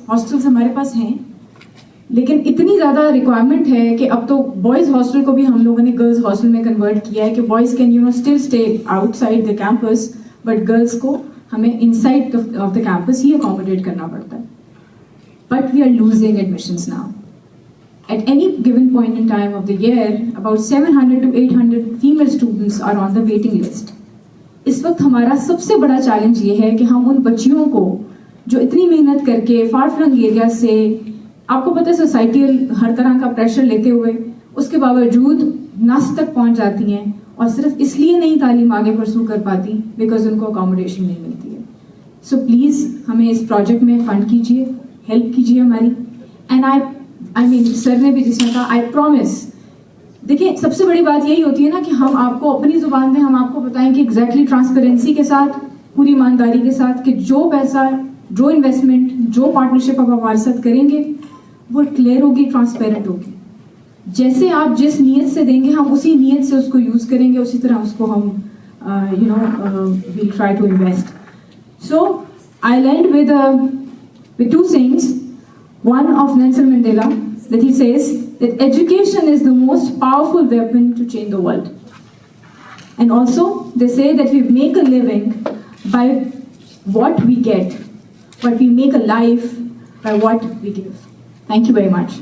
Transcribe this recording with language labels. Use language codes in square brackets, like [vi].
[ur] Hostels ہمارے پاس ہیں لیکن اتنی زیادہ ریکوائرمنٹ ہے کہ اب تو بوائز ہاسٹل کو بھی ہم لوگوں نے گرلز ہاسٹل میں کنورٹ کیا ہے کہ [en] boys can still stay outside the campus, [ur] but girls کو ہمیں ان side of the campus he accommodate کرنا پڑتا ہے. [en] But we are losing admissions now. At any given point in time of the year, about 700 to 800 female students are on the waiting list. [ur] اس وقت ہمارا سب سے بڑا challenge یہ ہے کہ ہم ان بچیوں کو جو اتنی محنت کر کے فار فلنگ ایریا سے, آپ کو پتہ ہے سوسائٹیل ہر طرح کا پریشر لیتے ہوئے اس کے باوجود نس تک پہنچ جاتی ہیں, اور صرف اس لیے نہیں تعلیم آگے پرسو کر پاتی بیکاز ان کو اکوموڈیشن نہیں ملتی ہے. سو پلیز ہمیں اس پروجیکٹ میں فنڈ کیجیے, ہیلپ کیجیے ہماری. [en] and I mean [ur] سر نے بھی جس نے کہا [en] I promise. [ur] دیکھیں سب سے بڑی بات یہی ہوتی ہے نا کہ ہم آپ کو اپنی زبان میں ہم آپ کو بتائیں کہ ایگزیکٹلی ٹرانسپیرنسی کے ساتھ, پوری ایمانداری کے ساتھ, کہ جو پیسہ, جو انویسٹمنٹ, جو پارٹنرشپ آپ ہمارے ساتھ کریں گے وہ کلیئر ہوگی, ٹرانسپیرنٹ ہوگی. جیسے آپ جس نیت سے دیں گے ہم اسی نیت سے اس کو یوز کریں گے, اسی طرح اس کو ہم [en] we'll try to invest. So I'll end with two sayings. One of Nelson Mandela, that he says that education is the most powerful weapon to change the world. And also they say that we make a living by what we get, but we make a life by what we give. Thank you very much.